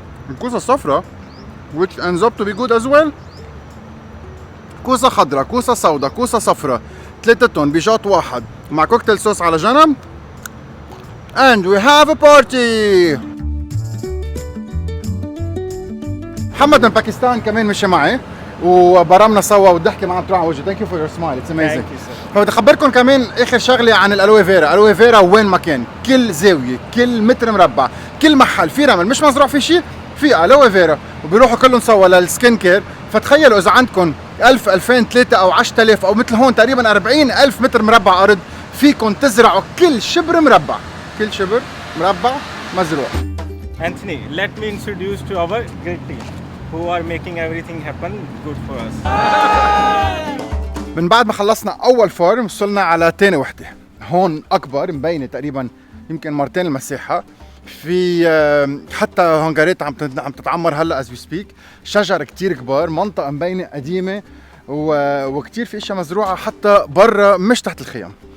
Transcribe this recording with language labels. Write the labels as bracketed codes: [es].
[ar] الكوسة الصفرة [en] which ends up to be good as well. [ar] كوسة خضرة، كوسة سوداء، كوسة صفرة، ثلاثتهم بشوط واحد مع كوكتيل صوص على جنب. [en] And we have a party. [ar] محمد من باكستان كمان مشي معي وبرمنا سوا والضحكه معه بتروح على وجهي. [en] Thank you for your smile, it's amazing. [ar] فبدي اخبركم كمان اخر شغله عن الالوي فيرا. الالوي فيرا وين ما كان، كل زاويه، كل متر مربع، كل محل في رمل مش مزروع في شيء، في الوي فيرا وبيروحوا كلهم سوا للسكين كير. فتخيلوا اذا عندكم 1000 2000 3 او 10000 او مثل هون تقريبا 40000 متر مربع ارض، فيكم تزرعوا كل شبر مربع، كل شبر مربع مزروع. [en] Anthony, let me introduce to our great team who are making everything happen good for us. [ar] من بعد ما خلصنا اول فارم وصلنا على تاني وحده. هون اكبر، مبينه تقريبا يمكن مرتين المساحه. في حتى هنجرات عم تتعمر هلا [en] As we speak. [ar] شجر كتير كبار، منطقه مبينه قديمه وكتير في اشياء مزروعه حتى برا مش تحت الخيام.